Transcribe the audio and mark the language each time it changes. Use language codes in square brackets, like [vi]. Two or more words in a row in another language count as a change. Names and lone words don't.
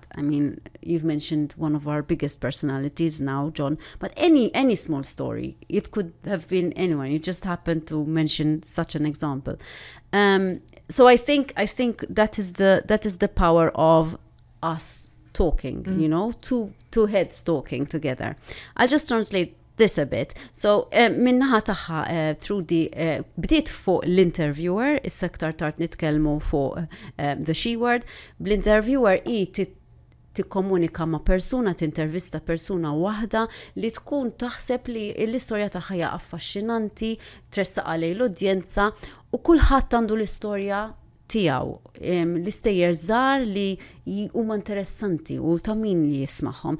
[en] I mean, you've mentioned one of our biggest personalities now, John, but any small story, it could have been anyone. You just happened to mention such an example. So I think that is the power of us talking, you know, two heads talking together. I'll just translate this a bit. [mt] So minnaħa taħħa Trudy bdiet fuq l-interviewer, issa aktar tard nitkellmu fuq [en] the she word. [mt] Bl-interviewer tikkomunika ma' persuna, tintervista persuna waħda li tkun taħseb li l-istorja tagħha hija affaxxinanti, tressaq għalej l-udjenza u kulħadd għandu l-istorja tiegħu. L-istejjer żgħar li huma interessanti u ta' min li jismagħhom.